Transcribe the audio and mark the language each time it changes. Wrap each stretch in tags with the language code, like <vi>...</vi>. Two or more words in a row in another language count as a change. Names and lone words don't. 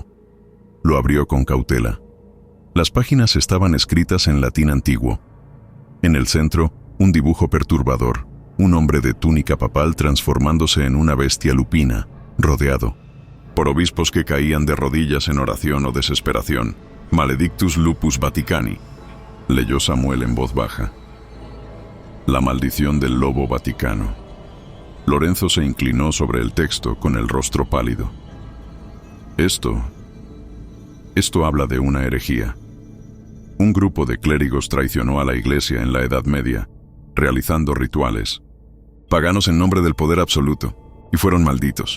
<es>Lo abrió con cautela. Las páginas estaban escritas en latín antiguo. En el centro, un dibujo perturbador, un hombre de túnica papal transformándose en una bestia lupina, rodeado por obispos que caían de rodillas en oración o desesperación.</es> <la>Maledictus lupus Vaticani,</la> <es>leyó Samuel en voz baja. La maldición del lobo vaticano. Lorenzo se inclinó sobre el texto con el rostro pálido. Esto habla de una herejía. Un grupo de clérigos traicionó a la Iglesia en la Edad Media, realizando rituales paganos en nombre del poder absoluto, y fueron malditos.</es>